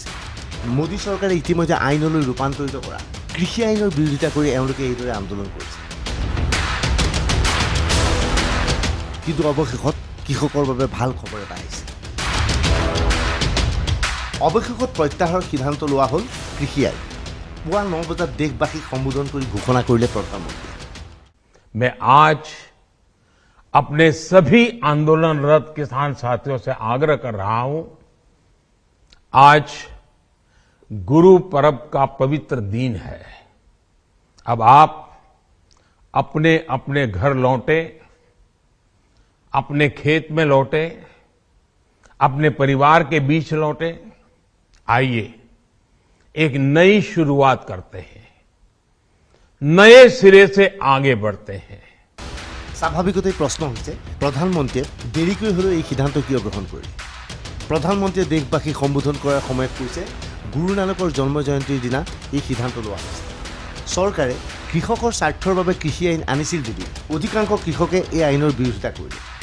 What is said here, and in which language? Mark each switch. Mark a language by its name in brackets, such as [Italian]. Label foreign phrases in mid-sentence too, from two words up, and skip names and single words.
[Assamese] মোদী চৰকাৰে ইতিমধ্যে আইনলৈ ৰূপান্তৰিত কৰা কৃষি আইনৰ বিৰোধিতা কৰি এওঁলোকে এইদৰে আন্দোলন কৰিছে। কিন্তু অৱশেষত কৃষকৰ বাবে ভাল খবৰ এটা আহিছে। অৱশেষত প্ৰত্যাহাৰৰ সিদ্ধান্ত লোৱা হ'ল কৃষি আইন। পুৱা 9 বজাত দেশবাসীক সম্বোধন কৰি ঘোষণা কৰিলে প্ৰধানমন্ত্ৰীয়ে। [Hindi] मैं आज अपने सभी आंदोलनरत किसान साथियों से आग्रह कर रहा हूं, आज गुरु पर्व का पवित्र दिन है। अब आप अपने अपने घर लौटे, अपने खेत में लौटे, अपने परिवार के बीच लौटे। आइए एक नई शुरुआत करते हैं, नए सिरे से आगे बढ़ते हैं। [Assamese] স্বাভাৱিকতে প্ৰশ্ন হৈছে প্ৰধানমন্ত্ৰীয়ে দেৰিকৈ হ'লেও এই সিদ্ধান্ত কিয় গ্ৰহণ কৰিলে। প্ৰধানমন্ত্ৰীয়ে দেশবাসীক সম্বোধন কৰাৰ সময়ত কৈছে গুৰু নানকৰ জন্ম জয়ন্তীৰ দিনা এই সিদ্ধান্ত লোৱা হৈছে। চৰকাৰে কৃষকৰ স্বাৰ্থৰ বাবে কৃষি আইন আনিছিল যদিও অধিকাংশ কৃষকে এই আইনৰ বিৰোধিতা কৰিলে।